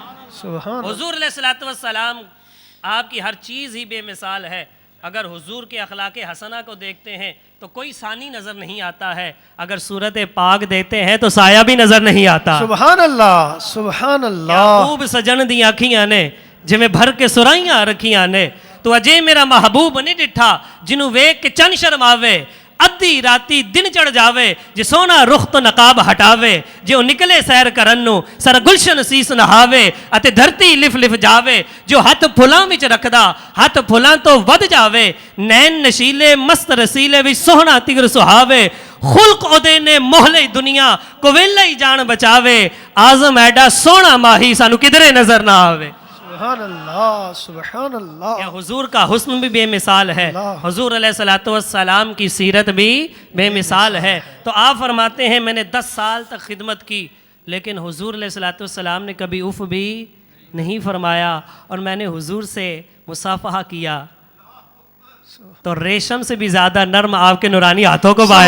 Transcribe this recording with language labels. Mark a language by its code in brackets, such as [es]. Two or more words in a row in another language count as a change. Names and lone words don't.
[ur] سبحان. حضور [ar] علیہ الصلوۃ والسلام [ur] آپ کی ہر چیز ہی بے مثال ہے. اگر حضور کے اخلاق حسنہ کو دیکھتے ہیں تو کوئی ثانی نظر نہیں آتا ہے. اگر صورت پاک دیتے ہیں تو سایہ بھی نظر نہیں آتا. [ar] سبحان اللہ. سبحان اللہ. [pa] یعقوب سجن دی آنکھیاں نے جویں بھر کے سرائیاں رکھیاں نے تو اجے میرا محبوب نہیں ڈٹھا جنوں ویکھ کے چن شرماوے ادھی راتی دن چڑھ جاوے جے سونا رخ تو نقاب ہٹاوے جے او نکلے سیر کرن نو سر گلشن سیس نہاوے اتے دھرتی لف لف جاوے جو ہاتھ پھلاں وچ رکھدا ہاتھ پھلاں تو ود جاوے نین نشیلے مست رسیلے وچ سوہنا تگر سہاوے خلق اودے نے محلے دنیا کو ویلے ہی جان بچاوے آزم ایڈا سونا ماہی سانو کدرے نظر نہ آوے. [ar] سبحان اللہ. سبحان اللہ. [ur] کہ حضور کا حسن بھی بے مثال ہے حضور [ar] علیہ الصلوۃ والسلام [ur] کی سیرت بھی بے مثال ہے. تو آپ فرماتے ہیں میں نے 10 سال تک خدمت کی لیکن حضور [ar] علیہ الصلوۃ والسلام [ur] نے کبھی اف بھی نہیں فرمایا اور میں نے حضور سے مصافحہ کیا تو ریشم سے بھی زیادہ نرم آپ کے نورانی ہاتھوں کو پایا